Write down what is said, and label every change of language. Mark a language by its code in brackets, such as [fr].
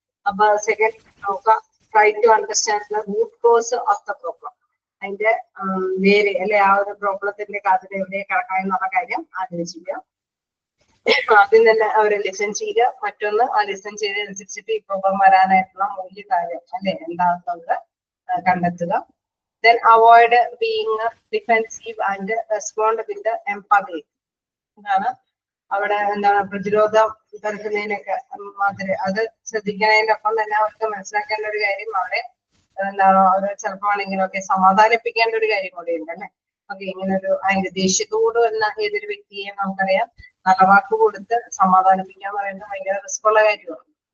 [ml] അപ്പൊ സെക്കൻഡ് നോക്കാം, [en] Try to understand the root cause of the problem. [ml] അതിന്റെ വേര് അല്ലെ, ആ ഒരു പ്രോബ്ലത്തിന്റെ കാര്യം എവിടെ കിടക്കാം എന്നുള്ള കാര്യം ആലോചിക്കുക. ആദ്യം തന്നെ അവരെ ലിസൺ ചെയ്യുക. മറ്റൊന്ന് ആ ലിസൺ ചെയ്തതനുസരിച്ചിട്ട് ഈ പ്രോബ്ലം വരാനായിട്ടുള്ള മൂല്യ കാര്യം അല്ലെ എന്താണെന്നുള്ളത് കണ്ടെത്തുക. [en] Then avoid being defensive and respond with empathy. [ml] എന്താണ് അവിടെ എന്താണ് പ്രതിരോധം തരക്കുന്നതിനൊക്കെ മാതിരി അത് ശ്രദ്ധിക്കുന്നതിന്റെ ഒപ്പം തന്നെ അവർക്ക് മനസ്സിലാക്കേണ്ട ഒരു കാര്യം അവിടെ എന്താണ് അവർ ചിലപ്പോൾ ആണെങ്കിലൊക്കെ സമാധാനിപ്പിക്കേണ്ട ഒരു കാര്യം കൂടി ഉണ്ട് അല്ലെ. ഓക്കെ, ഇങ്ങനെ ഒരു അതിന്റെ ദേഷ്യത്തോട് വന്ന ഏതൊരു വ്യക്തിയെയും നമുക്കറിയാം നല്ല വാക്ക് കൊടുത്ത് സമാധാനിപ്പിക്കാൻ പറയുന്നത് ഭയങ്കര റിസ്ക് ഉള്ള കാര്യമാണോ?